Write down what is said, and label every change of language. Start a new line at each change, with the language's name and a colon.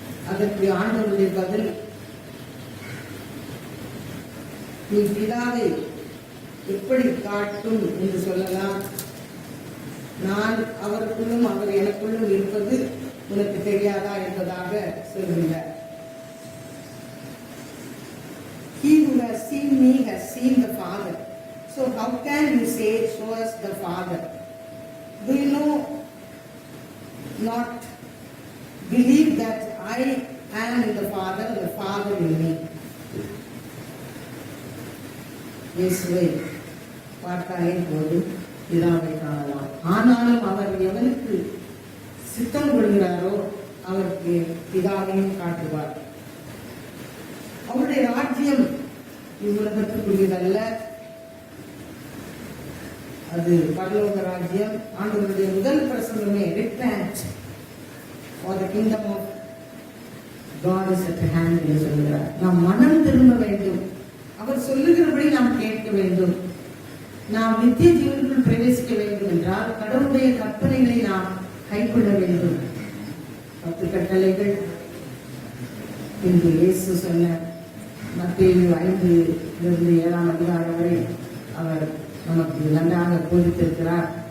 Tamil: அதற்கு ஆண்டவருடைய பதில், நீ பிதாவை எப்படி காட்டும் என்று சொல்லலாம்? நான் அவருக்குள்ளும் அவர் எனக்குள்ளும் இருப்பது உனக்கு தெரியாதா என்பதாக சொல்கின்றார்.
English: He who has seen me has seen the Father. So how can you say, show us the Father? Do you know, not believe that I am in the Father and the Father in me?
Tamil: இயேசுவை பார்த்தாலே போது பிதாவை காணலாம். ஆனாலும் அவர் எவனுக்கு சித்தம் கொள்கிறாரோ அவருக்கு பிதாவையும் காட்டுவார். அவருடைய ராஜ்யம் இவ்வுலகத்துக்குரியதல்ல, அது பரலோக ராஜ்யம். ஆண்டவருடைய முதல் பிரசங்கமே
English: repent for the kingdom of God is at hand
Tamil: என்று சொல்கிறார். நாம் மனம் திரும்ப வேண்டும், அவர் சொல்லுகிறபடி நாம் கேட்க வேண்டும். நாம் நித்திய ஜீவனுக்குள் பிரவேசிக்க வேண்டும் என்றால் கடவுளுடைய கற்பனைகளை நாம் கைக்கொள்ள வேண்டும். 10 கட்டளைகள் என்று இயேசு சொன்ன மத்தேயு 5-7 அதிகாரம் வரை அவர் நமக்கு நன்றாக போதித்திருக்கிறார்.